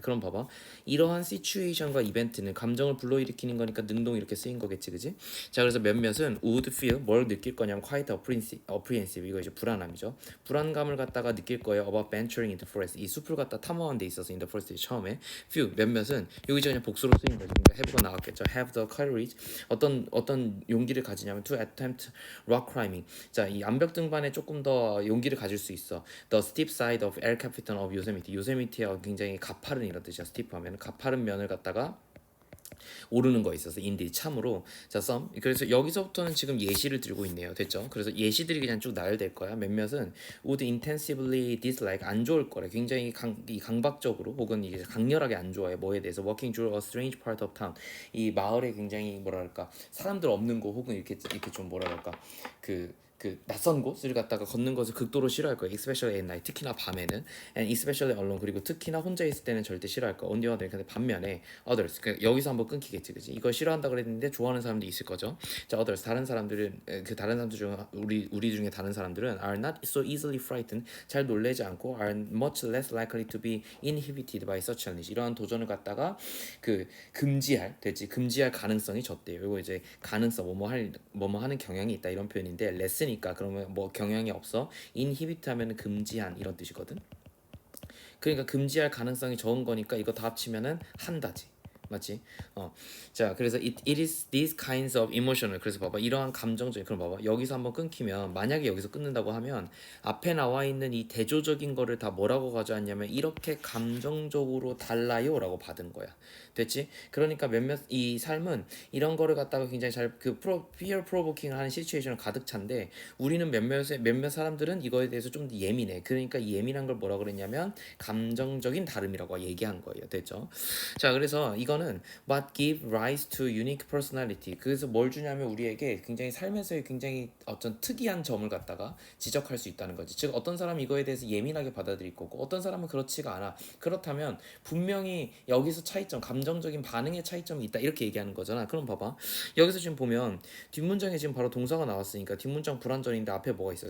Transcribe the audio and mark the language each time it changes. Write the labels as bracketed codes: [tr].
[ko] 그럼 봐봐 이러한 시츄에이션과 이벤트는 감정을 불러일으키는 거니까 능동 이렇게 쓰인 거겠지 그지? 자 그래서 몇몇은 [en] would feel [ko] 뭘 느낄 거냐면 [en] quite apprehensive [ko] 이거 이제 불안함이죠. 불안감을 갖다가 느낄 거예요 [en] about venturing into forest [ko] 이 숲을 갖다 탐험하는 데 있어서 [en] in the first [ko] 처음에 few 몇몇은 여기서 그냥 복수로 쓰인 거지. 그러니까 have가 나왔겠죠. [en] have the courage [ko] 어떤 용기를 가지냐면 [en] to attempt rock climbing. [ko] 자, 이 암벽 등반에 조금 더 용기를 가질 수 있어. [en] The steep side of El Capitan of Yosemite. [ko] 요세미티가 굉장히 가파른 이런 뜻이야. steep 하면 가파른 면을 갖다가 오르는 거에 있어서 인디 참으로 자 some 그래서 여기서부터는 지금 예시를 들고 있네요. 됐죠? 그래서 예시들이 그냥 쭉 나열될 거야. 몇몇은 [en] would intensively dislike [ko] 안 좋을 거래. 굉장히 강박적으로 혹은 이제 강렬하게 안 좋아해. 뭐에 대해서 [en] walking through a strange part of town [ko] 이 마을에 굉장히 뭐랄까 사람들 없는 곳 혹은 이렇게 좀 뭐랄까 그 낯선 곳을 갖다가 걷는 것을 극도로 싫어할 거예요. [en] Especially at night. [ko] 특히나 밤에는. [en] And especially alone. [ko] 그리고 특히나 혼자 있을 때는 절대 싫어할 거야. [en] On the other. [ko] 근데 반면에 others. 여기서 한번 끊기겠지, 그지? 이거 싫어한다 그랬는데 좋아하는 사람도 있을 거죠. 자, others. 다른 사람들은 다른 사람들 중에 우리 중에 다른 사람들은 [en] are not so easily frightened. [ko] 잘 놀래지 않고 [en] are much less likely to be inhibited by such challenge. [ko] 이러한 도전을 갖다가 금지할 가능성이 적대요. 이거 이제 가능성 뭐뭐 하는 경향이 있다 이런 표현인데 레스니까 그러면 뭐 경향이 없어 inhibit 하면은 금지한 이런 뜻이거든. 그러니까 금지할 가능성이 적은 거니까 이거 다 합치면은 한다지. 맞지? 자, 그래서 [en] it is these kinds of emotional. [ko] 그래서 봐봐, 이러한 감정적인 그럼 봐봐, 여기서 한번 끊기면 만약에 여기서 끊는다고 하면 앞에 나와 있는 이 대조적인 거를 다 뭐라고 가져왔냐면 이렇게 감정적으로 달라요라고 받은 거야. 됐지? 그러니까 이 삶은 이런 거를 갖다가 굉장히 [en] fear provoking [ko] 하는 시츄에이션을 가득 찬데 우리는 몇몇 사람들은 이거에 대해서 좀 예민해. 그러니까 이 예민한 걸 뭐라 그랬냐면 감정적인 다름이라고 얘기한 거예요. 됐죠? 자, 그래서 이거는 [en] what give rise to unique personality. [ko] 그래서 뭘 주냐면 우리에게 굉장히 삶에서의 굉장히 어떤 특이한 점을 갖다가 지적할 수 있다는 거지. 즉 어떤 사람은 이거에 대해서 예민하게 받아들일 거고 어떤 사람은 그렇지가 않아. 그렇다면 분명히 여기서 감정적인 반응의 차이점이 있다 이렇게 얘기하는 거잖아. 그럼 봐봐, 여기서 지금 보면 뒷문장에 지금 바로 동사가 나왔으니까 뒷문장 불완전인데 앞에 뭐가 있어요?